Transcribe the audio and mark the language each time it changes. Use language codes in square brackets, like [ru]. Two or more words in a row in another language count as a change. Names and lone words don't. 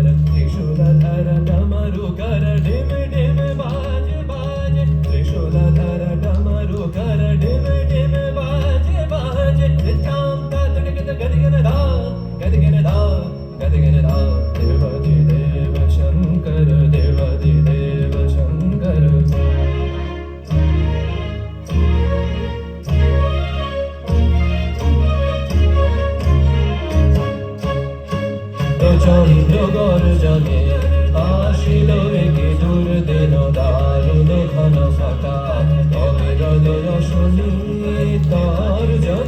[hi] त्रिशूलधर डमरुकर डिम डिम बाज बाज, त्रिशूलधर डमरुकर डिम डिम बाज बाज। धितां तदिगित गदिगिन धा, गदिगिन धा, गदिगिन धा। देवादिदेव शंकर, देवादिदेव शंकर। [bn] প্রচণ্ড গর্জনে আসিল একি দুর্দিন, দারুণ ঘন ঘটা অবিরল রশনি তার জন।